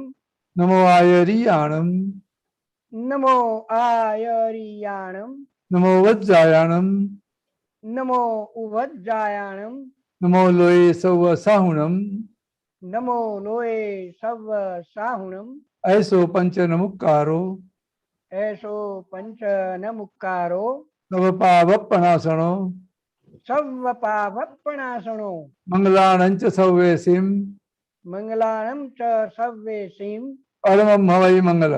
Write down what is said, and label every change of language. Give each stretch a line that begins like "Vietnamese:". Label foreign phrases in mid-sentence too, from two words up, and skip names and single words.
Prakrit languages: નમો આયરિયાણમ, નમો આયરિયાણમ, નમો વજ્જાયાણમ, નમો ઉવજ્જાયાણમ, નમો લોય સૌ સાહુણમ, નમો લોય સવ સાહુણમ, ऐसो पंच नमुक्कारो, ऐसो पंच नमुक्कारो, सवपावपणासनो, सवपावपणासनो, मंगलानंच सव्वेसिम, मंगलानं च सव्वेसिम, परमं हवै मंगलम,